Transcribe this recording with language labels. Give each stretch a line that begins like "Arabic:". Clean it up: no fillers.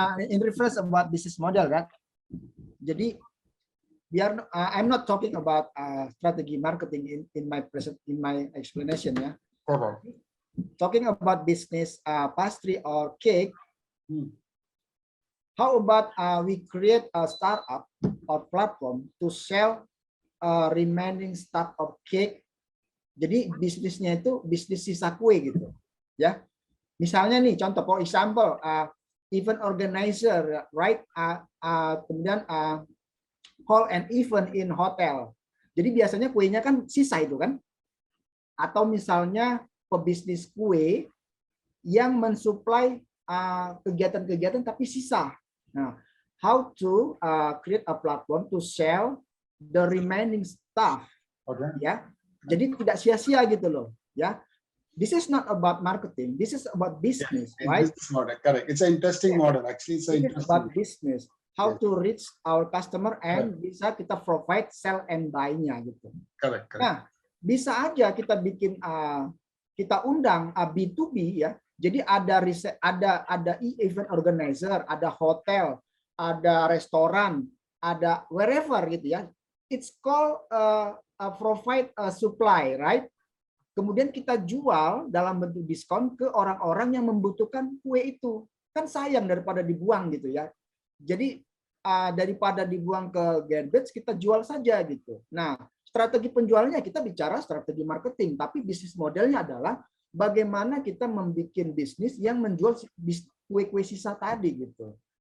English: In reference about business model, right?
Indonesian: Jadi,
English: I'm not talking about strategy marketing in my explanation, yeah. Talking about business pastry or cake. How about we create a startup or platform to sell remaining stock of cake.
Indonesian: Jadi bisnisnya itu bisnis sisa kue gitu, ya. Misalnya nih contoh,
English: for example, event organizer, right?
Indonesian: Kemudian
English: call an event in hotel.
Indonesian: Jadi biasanya kuenya kan sisa itu kan. Atau misalnya pebisnis kue yang mensuplai kegiatan-kegiatan tapi sisa. Nah,
English: how to create a platform to sell the remaining stuff. Okay.
Indonesian: Ya. Jadi tidak sia-sia gitu loh, ya.
English: This is not about marketing. This is about business, yeah, right? Business model, correct. It's an interesting model. Actually, it's about business. How to reach our customer and
Indonesian: bisa kita
English: provide sell and buy-nya
Indonesian: gitu.
English: Correct.
Indonesian: Nah, bisa aja kita bikin kita undang B2B ya. Jadi ada riset, ada event organizer, ada hotel, ada restoran, ada
English: wherever
Indonesian: gitu ya.
English: It's called provide a supply, right?
Indonesian: Kemudian kita jual dalam bentuk diskon ke orang-orang yang membutuhkan kue itu. Kan sayang daripada dibuang gitu ya. Jadi daripada dibuang ke garbage, kita jual saja gitu. Nah, strategi penjualannya kita bicara strategi marketing, tapi bisnis modelnya adalah bagaimana kita membuat bisnis yang menjual kue-kue sisa tadi gitu.